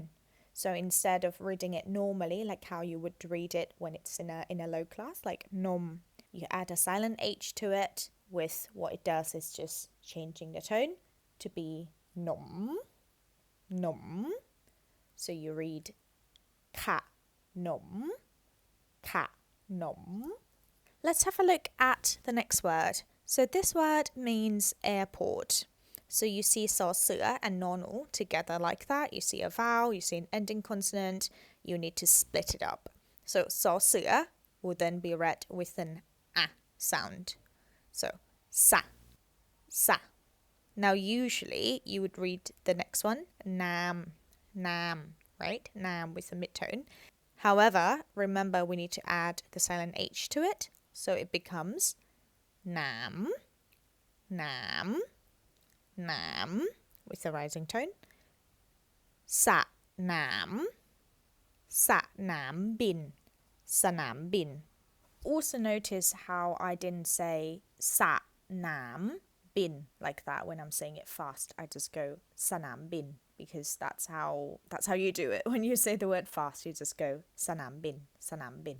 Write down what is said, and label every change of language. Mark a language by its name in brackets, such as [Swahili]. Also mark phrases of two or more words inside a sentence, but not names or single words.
[English] So instead of reading it normally, like how you would read it when it's in a low class, like nom, you add a silent H to it. With what it does is just changing the tone to be nom, nom. So you read [Thai] ขนม ขนม. [English] Let's have a look at the next word. So this word means airport. So you see ซอเสือ and nonu together like that. You see a vowel, you see an ending consonant. You need to split it up. So ซอเสือ will then be read with an a sound. So sa, sa. Now usually you would read the next one, nam, nam, right? Nam with a midtone. However, remember we need to add the silent H to it. So it becomes nam, nam, nam with a rising tone. [Thai] สนาม สนามบิน สนามบิน. [English] Also notice how I didn't say [Thai] สนามบิน [English] like that when I'm saying it fast. I just go [Thai] สนามบิน [English] because that's how you do it. When you say the word fast, you just go [Thai] สนามบิน สนามบิน.